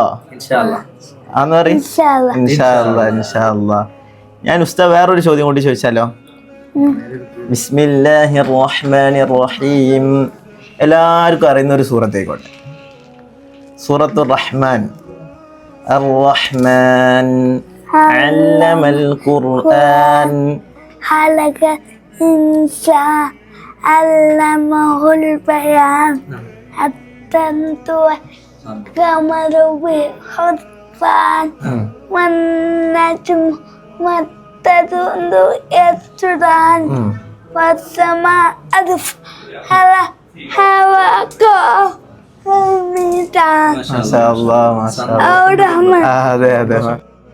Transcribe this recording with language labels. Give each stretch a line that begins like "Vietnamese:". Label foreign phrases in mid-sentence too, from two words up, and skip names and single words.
Malayalam: ആന്ന് പറയും.
Arabic: إن شاء الله، إن شاء الله.
Malayalam: ഞാൻ ഉസ്താദ് വേറൊരു ചോദ്യം കൂടി ചോദിച്ചാലോ?
Arabic: بسم الله الرحمن الرحيم.
Malayalam: എല്ലാവർക്കും അറിയുന്ന ഒരു സൂറത്തേക്കോട്ടെ. സൂറത്തുർ റഹ്മാൻ.
Arabic: الرحمن علم القرآن خلق الإنسان علمه البيان حتى انتهى القمر بحسبان والنجم والتدل يسجدان والسماء رفعها ووضع الميزان. ما شاء الله، ما شاء الله. الرحمن.
Malayalam: അതെ അതെ.